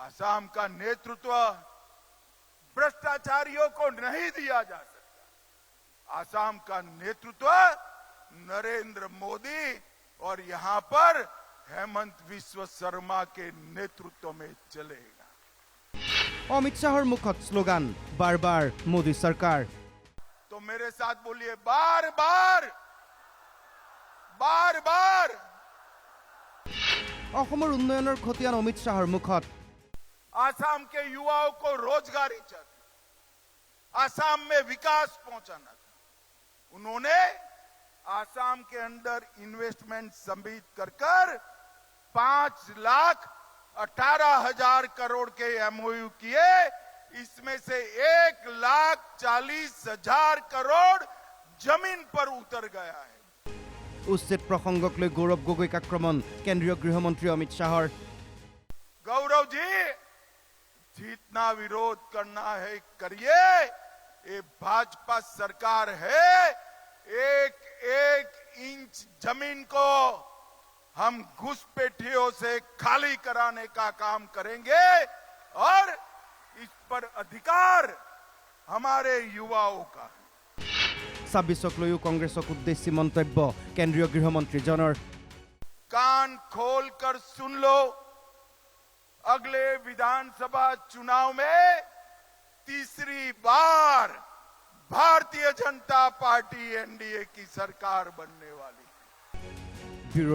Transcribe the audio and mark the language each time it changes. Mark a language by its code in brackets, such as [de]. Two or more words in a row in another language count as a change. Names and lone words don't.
[hi] असम का नेतृत्व भ्रष्टाचारियों को नहीं दिया जा सकता। असम का नेतृत्व नरेंद्र मोदी और यहां पर हेमंत विश्व शर्मा के नेतृत्व में चलेगा। [as] অমিত শ্বাহৰ মুখত স্লোগান [hi] बार बार मोदी सरकार तो मेरे साथ बोलिए बार बार, बार बार। [as] অসমৰ উন্নয়নৰ খতিয়ান অমিত শ্বাহৰ মুখত [hi] आसाम के युवाओं को रोजगारी चाहिए, आसाम में विकास पहुंचाना था। उन्होंने आसाम के अंदर इन्वेस्टमेंट सम्मिलित कर 5,18,000 करोड़ के एमओयू किए। इसमें से 1,40,000 करोड़ जमीन पर उतर गया है। [as] উচ্ছেদ প্ৰসংগক লৈ গৌৰৱ গগৈক আক্ৰমণ কেন্দ্ৰীয় গৃহমন্ত্ৰী অমিত শ্বাহৰ [hi] गौरव जी, जितना विरोध करना है करिए, ये भाजपा सरकार है। एक एक इंच जमीन को हम घुसपैठियों से खाली कराने का काम करेंगे और इस पर अधिकार हमारे युवाओं का। [as] 26ক লৈও কংগ্ৰেছক উদ্দেশ্যি মন্তব্য কেন্দ্ৰীয় গৃহমন্ত্ৰীজনৰ [hi] कान खोल कर सुन लो, अगले विधानसभा चुनाव में तीसरी बार भारतीय जनता पार्टी एनडीए की सरकार बनने वाली है।